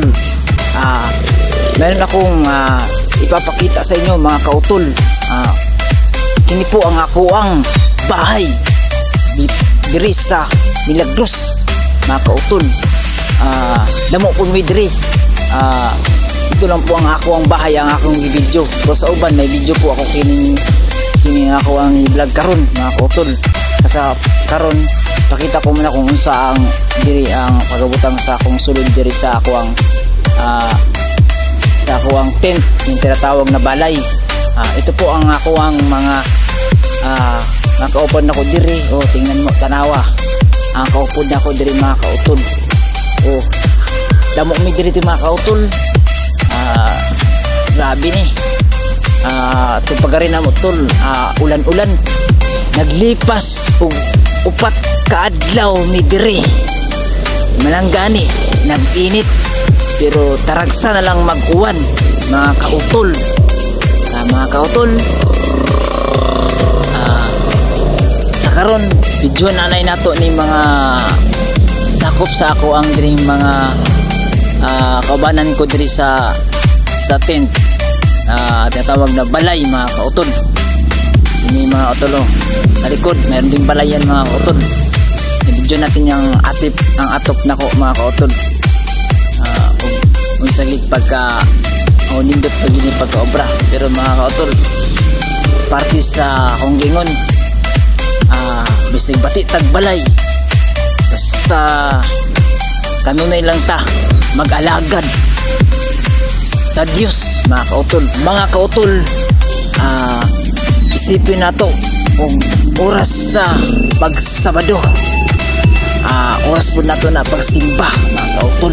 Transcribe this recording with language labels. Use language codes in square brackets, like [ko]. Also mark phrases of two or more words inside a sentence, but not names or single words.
[tl] Meron akong ipapakita sa inyo, [ceb] mga kautol. Kini po ang ako ang bahay diri sa Milagros, mga kautol. Damo po mi diri. Ito lang po ang ako ang bahay, ang akong video. Pero sa uban may video po ako kini ako ang vlog karon, mga kautol. Sa karon pakita ko muna kung unsa ang diri ang pagabutang sa akong sulod diri sa ako ang tent, [tl] yung tinatawag na balay. [ceb] Ito po ang ako ang mga nakaupod na ko diri. [tl] Tingnan mo, [ceb] tanawa ang kaupod na ko diri, mga kautol. Damo mi diri mga kautol. Grabe ni ito pagarin na mo tol. Ulan-ulan naglipas og upat kaadlaw mi diri. Malanggani nag-init pero taragsa na lang mag-uwan, mga kautol. Mga kautol, sa karon video nanay nato ni mga sakop sa ako ang diri mga kaubanan ko diri sa tent, tinatawag na balay, mga kautol. Ini mga kautol, sa likod [tl] meron ding [ceb] balayan, mga kautol. [tl] I-video natin yung ang atop na ko, [ceb] mga kautol. Kung saglit pagka nindot pagini pagka-obra, pero mga kautol, parte sa akong gingon, bisig bati tag balay, basta kanunay lang ta mag-alagad sa Diyos, mga kautol. Mga kautol, isipin nato kung oras sa pagsabado, oras po nato na pagsimba, mga kautol.